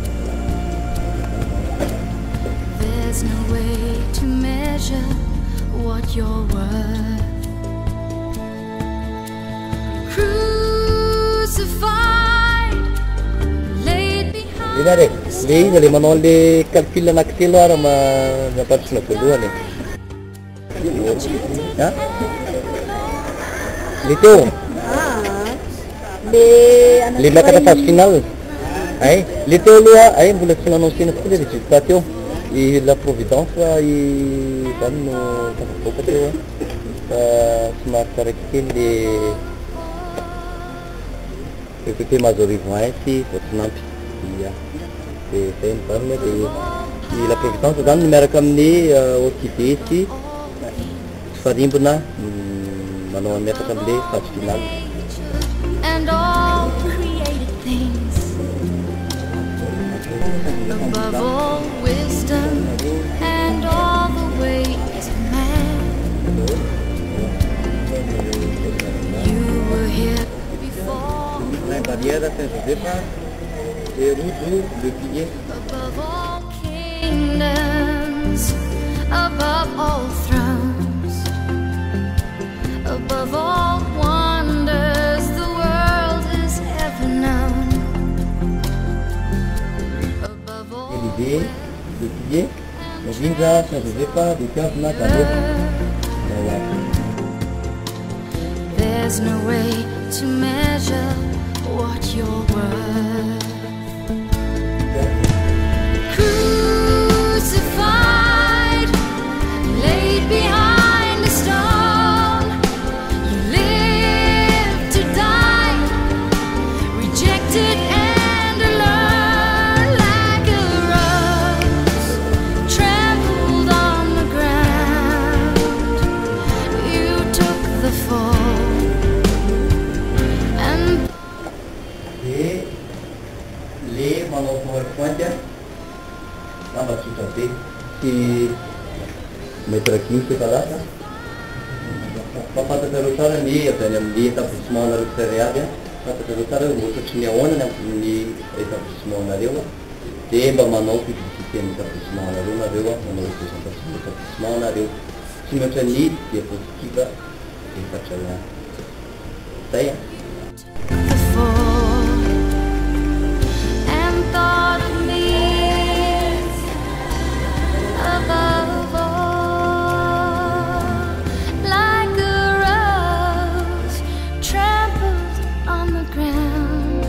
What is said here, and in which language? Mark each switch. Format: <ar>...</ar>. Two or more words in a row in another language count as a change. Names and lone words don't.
<en>There's no way to measure what you're worth. Crucified, laid behind.</en> <mg>Inare, le izy le manao le calcul anankitelo ara mampatsona voalohany. Le teo le miakatra</mg> <fr>phase finale.</fr> <mg>Ay, le teo aloha ay mbola tsy nanonsena tokoa le résultat teo. La Providence zany no tafaboaka teo fa somary tsaraiky kely le PP Mazorivoin sy Voatinampy ia de zay mivarina de la Providence zany miaraka amin'ny orchidée sy farimbona manao miakatra am'le</mg> <fr>phase finale.</fr> <en>And all created things, above all wisdom and all the ways of man. You were here before.</en> <fr>Barrière Saint-Joseph et route le pilier.</fr> <en>Above all kingdoms, above all thrones, above all wonders the world has ever known. Above all</en> <fr>L'idée, le pilier, le Ginza, Saint-Joseph, des 15 nattes à l'eau.</fr> <en>there's no way to measure what you're worth. Crucified, laid behind a stone, you lived to die, rejected and alone, like a rose trampled on the ground. You took the fall and</en> <mg>Et les manao PowerPoint lamba tsotra be sy mètre 15 separata fafantatrareo tsara ny avy any amin'ny établissement nareo tsirairay aby fantatrareo tsara hoe ohatatry ny ahoana ny établissement nareo de mba manao publicité amin'ny établissement nareo nareo manao représentation établissement nareo tsy mihoatra ny diapositive efatra ihany zay</mg> <en>the fall and thought of me above all, like a rose trampled on the ground.</en>